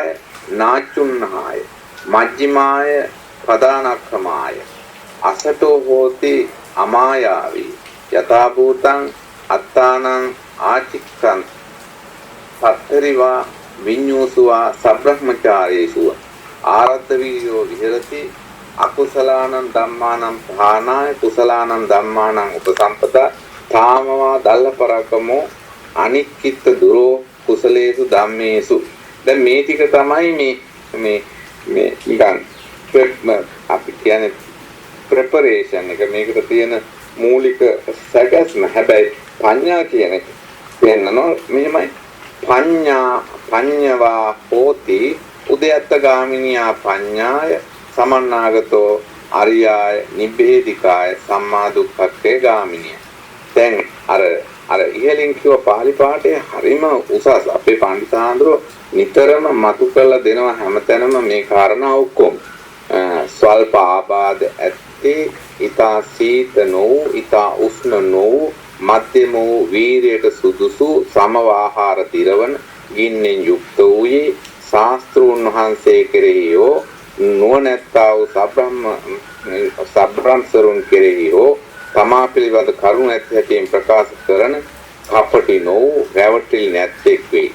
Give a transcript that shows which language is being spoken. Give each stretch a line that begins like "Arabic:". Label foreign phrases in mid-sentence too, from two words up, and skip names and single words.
Pali: නාචුන්නාය මජ්ජිමාය පදානක්ඛමාය අසතෝ හෝති අමායාවී යථා භූතං අත්තානං ආචික්ඛං සත්තරිවා විඤ්ඤෝසුවා සබ්‍රහ්මචාරේසු ආරද්ධ වීර්යෝ විහෙරති අකුසලානං ධම්මානං ප්‍රහාණාය කුසලානං ධම්මානං උපසම්පදා තාමවා දල්ලපරකමෝ අනික්කිත දුරෝ කුසලේසු ධම්මේසු.
Sinhala: දැන් මේ ටික තමයි මේ නිකන් අපි කියන්නේ preparation එක මේකට තියෙන මූලික සැකස්ම. හැබැයි පඤ්ඤා කියන එක වෙන්නනෝ මෙහෙමයි.
Pali: පඤ්ඤවා හෝති උදයත්ත ගාමිනියා පඤ්ඤාය සමන්නාගතෝ අරියාය නිබ්බේධිකාය සම්මා දුක්ඛක්ඛේ ගාමිනිය.
Sinhala: දැන් අර ඉහලින් කිව්ව පාලි පාඨයේ හරිම උසස්. අපේ පඬිසාඳුරෝ නිතරම මතු කරලා දෙනවා හැමතැනම මේ කාරණා ඔක්කොම. ස්වල්ප ආබාධ ඇත්තේ ඊතා සීත නොවූ ඊතා උෂ්ණ නොවූ මධ්‍යම වූ වීරයට සුදුසු සමවාහාර දිරවන ගින්නෙන් යුක්ත වූයේ ශාස්ත්‍රූන් වහන්සේ කෙරෙහි හෝ නුවණැත්තා වූ සබ්‍රාහ්මණසරුන් කෙරෙහි හෝ තමා පිළිබඳ කරුණ ඇති හැටියෙන් ප්‍රකාශ කරන කපටි නොවූ රැවටිලි නැත්තෙක් වේ.